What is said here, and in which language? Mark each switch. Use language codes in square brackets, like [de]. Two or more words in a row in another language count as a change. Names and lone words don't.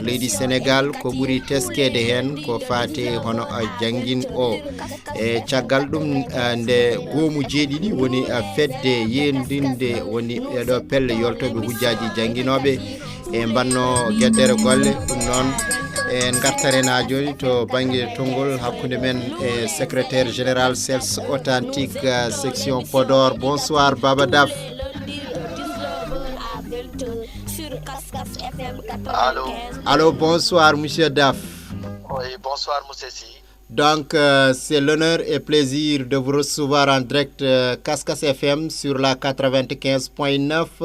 [ff] leydi Sénégal ko ɓuuri teskede hen ko fate hono jangguin o e caggal ɗum nde goomu jeeɗiɗi woni fedde yendinde woni ɗo pelle yoltoɓe hujjaji jangguinoɓe e banno gueɗɗere golle ɗum noon en gartaren ha joni to banggue tongol hakkude men e [fr] secrétaire général [ff] CELS authentique section Podor. [fr] Bonsoir Baba Daf. Allô, bonsoir monsieur Daf. Oui, bonsoir monsieur Si. Donc c'est l'honneur et plaisir de vous recevoir en direct Kaskas FM sur la 95.9.